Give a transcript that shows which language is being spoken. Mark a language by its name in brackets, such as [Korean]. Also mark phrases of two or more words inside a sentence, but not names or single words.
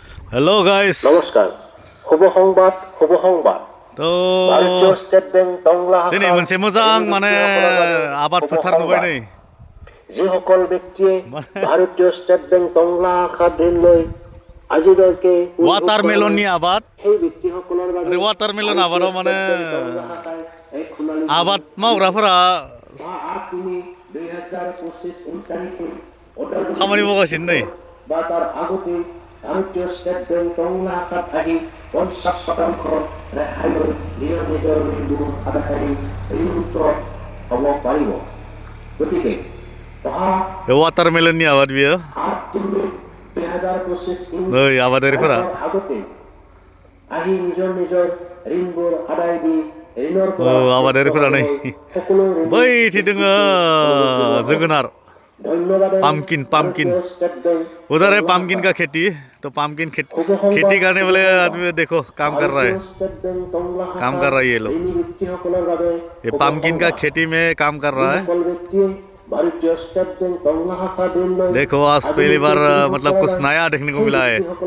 [English] Hello guys. [Bodo] नमस्कार शुभ संबाद तो भारतीय स्टेट बेंक टंला दिनै मोनसे मोजां माने आबाद फोथार नुबाय नै [Assamese] যিসকল ব্যক্তিয়ে ভাৰতীয় ষ্টেট বেংক টংলা শাখাত ঋণ লৈ আজিলৈকে [Bodo] वाटारमेलननि आबाद [Assamese] সেই ব্যক্তিসকলৰ বাবে [Bodo] वाटारमेलन आबादाव माने आबाद मावग्राफोरा खामानि मावगासिनो नै [Assamese] বা তাৰ আগতে ভাৰতীয় ষ্টেট বেংক টংলা শাখাত আহি 50% ৰেহাই লৈ নিজৰ ঋণবোৰ আদায়কাৰী ঋণমুক্ত হ'ব পাৰিব। গতিকে [Bodo] वाटारमेलननि आबाद बियो 2025 नै आबादारिफोरा [Assamese] আগতে আহি নিজৰ ঋণবোৰ আদায় দি [Bodo] आबादारिफोरा नै बैथि दोङो जोगोनार [Hindi] पम्पकिन उधर है पम्पकिन का खेती। तो पम्पकिन खेती करने वाले आदमी देखो काम कर रहा है ये लोग। ये पम्पकिन का खेती में काम कर रहा है। देखो आज पहली बार मतलब कुछ नया देखने को मिला है।